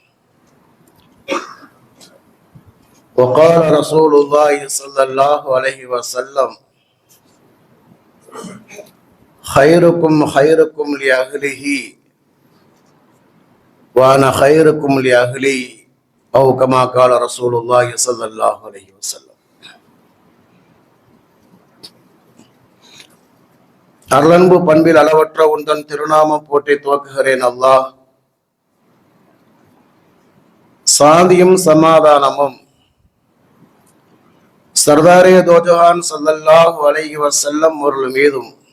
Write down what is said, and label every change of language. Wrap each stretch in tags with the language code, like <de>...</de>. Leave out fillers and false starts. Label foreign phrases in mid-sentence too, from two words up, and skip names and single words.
<ar>وقال رسول الله صلى الله عليه وسلم خيركم خيركم لأهله وأنا خيركم لأهلي أو كما قال رسول الله صلى الله عليه وسلم.</ar> <ta>அருளன்பு பண்பில் அளவற்ற உந்தன் திருநாமம் போற்றி துவக்குகிறேன். அல்லாஹ் சாந்தியும் சமாதானமும்</ta> <ur>سردارِ دوجہاں</ur> <ar>صلى الله عليه وسلم</ar> <ta>அவர்கள் மீதும்</ta>